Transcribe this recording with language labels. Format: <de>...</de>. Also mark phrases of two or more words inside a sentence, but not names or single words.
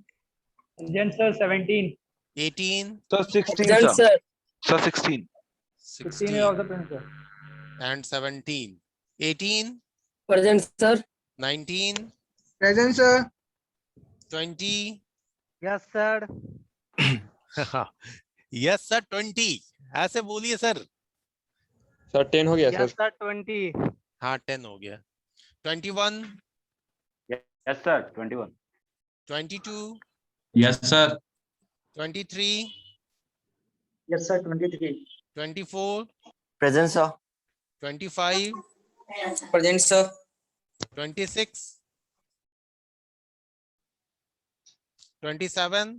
<en>Present, sir. 17. 18 Sir, 16, Present, sir. sir. Sir, 16. 15 is 16 also present, sir. and 17 18 Present, sir. 19 Present, sir. 20 Yes, sir. Yes sir</en> <hi>20, ऐसे बोलिए सर। Sir, 10 हो गया,</hi> <en>Yes, sir. 20.</en> <hi>हाँ 10 हो गया। 21</hi> <en>Yes, sir. 21. 22 Yes, sir. 23 Yes, sir. 23. 24 Present, sir. 25 Present, sir. 26 27</en>